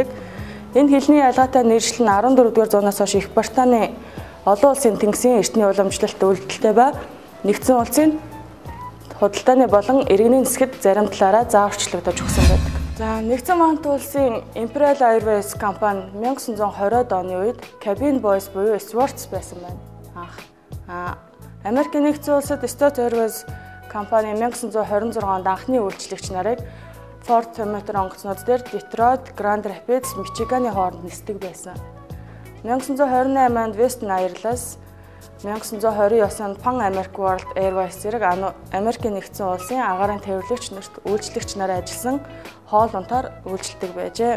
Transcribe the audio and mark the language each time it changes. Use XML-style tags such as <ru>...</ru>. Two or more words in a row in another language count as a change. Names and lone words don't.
<mn>Энэ хэлний ялгаатай нэршил нь 14-р зуунаас хойш Их Британий олон улсын тэнгисийн эртний уламжлалт үйлдэлтэй ба нэгдсэн улсын худалдааны болон иргэний нисгэд зарим талаараа зааварчлагдаж өгсөн байдаг. За нэгдсэн хамт улсын Imperial Airways компани 1920-ад оны үед</mn> <en>cabin boys</en> <mn>буюу stewards байсан байна. Америкийн нэгдсэн улсад State Airways компани 1926 онд анхны үйлчлэгч нарыг Fort Decatur онгоцнууд дээр Detroit, Grand Rapids, Michigan-ы хооронд нисдэг байсан. 1928 онд Western Airlines, 1929 онд Pan American World Airways зэрэг Америкийн нэгдсэн улсын агарын тээвэрлэгч нарт үйлчлэгч нараа ажилласан хоол унтаар үйлчлдэг байжээ.</mn>